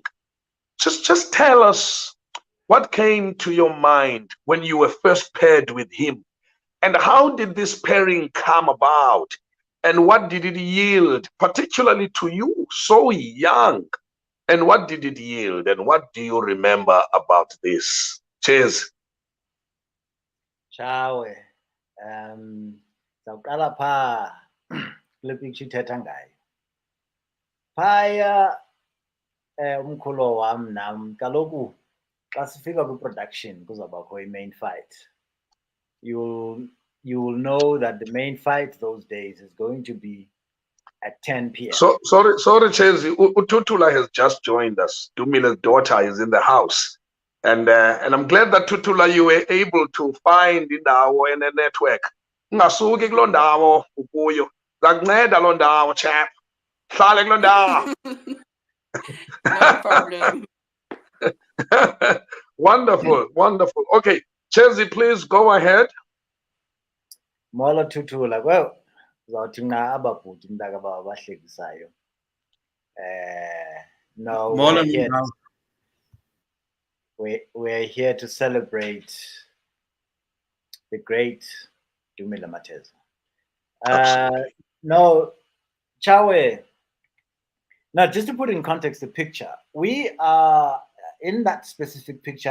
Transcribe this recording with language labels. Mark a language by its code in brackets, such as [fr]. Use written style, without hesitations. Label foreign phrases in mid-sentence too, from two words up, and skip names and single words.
[en] Just tell us what came to your mind when you were first paired with him, and how did this pairing come about? And what did it yield, particularly to you, so young? And what did it yield? And what do you remember about this? Cheers. Chawe. [xh] Zawuqala pha kule picture ithetha ngayo. Phaya umkhulu wami nami kaloku xa sifika kwi-production kuzawubakho i- [en] main fight. You will know that the main fight those days is going to be at 10 p.m. So sorry, Chelsea. Tutula has just joined us. Dumile's daughter is in the house, and I'm glad that Tutula you were able to find indawo in a network. [xh] Ngasuki kuloo ndawo ukuyo. Zakunceda loo ndawo, chap. Hlale kuloo ndawo. [en] No problem. Wonderful. Okay, Chelsea, please go ahead. [xh] Molo Tutula. [en] Well, [xh] uzawuthi nqa ababhuti mntaka baba bahlekisayo. [en] No, we're here to celebrate the great Dumile Mateza. No, Chawe. Now, just to put in context the picture, we are in that specific picture.